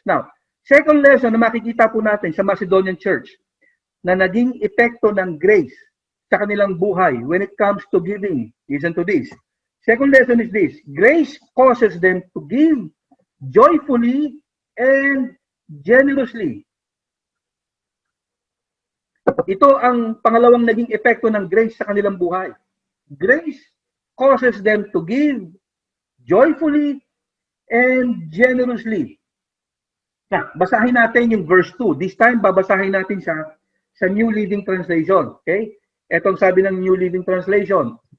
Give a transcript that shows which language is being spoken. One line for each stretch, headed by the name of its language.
Filipino: Now, second lesson na makikita po natin sa Macedonian church na naging epekto ng grace sa kanilang buhay
English: when it comes to giving. Listen to this. Second lesson is this. Grace causes them to give joyfully and generously.
Filipino: Ito ang pangalawang naging epekto ng grace sa kanilang buhay.
English: Grace causes them to give joyfully and generously.
Filipino: Now, basahin natin yung verse 2.
English: This time,
Filipino: babasahin natin siya sa New Living Translation. Okay? Etong sabi ng New Living Translation.